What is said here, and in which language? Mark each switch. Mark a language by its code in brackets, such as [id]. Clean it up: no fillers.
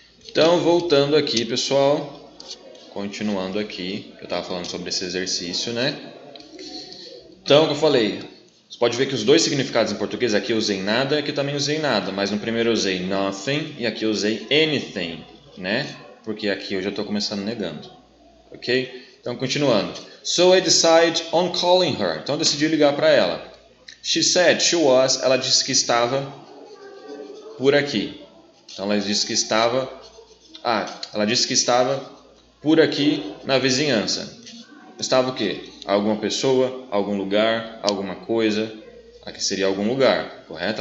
[pt] Então, voltando aqui, pessoal, continuando aqui, eu estava falando sobre esse exercício, né? Então, como eu falei, você pode ver que os dois significados em português, aqui eu usei nada e aqui também usei nada, mas no primeiro eu usei nothing e aqui eu usei anything, né? Porque aqui eu já estou começando negando, ok? Então, continuando. [en] So I decided on calling her. [pt] Então, eu decidi ligar para ela. [en] She said she was. [pt] Ela disse que estava por aqui. Então, ela disse que estava... ela disse que estava por aqui na vizinhança. Estava o quê? Alguma pessoa, algum lugar, alguma coisa. Aqui seria algum lugar, correto?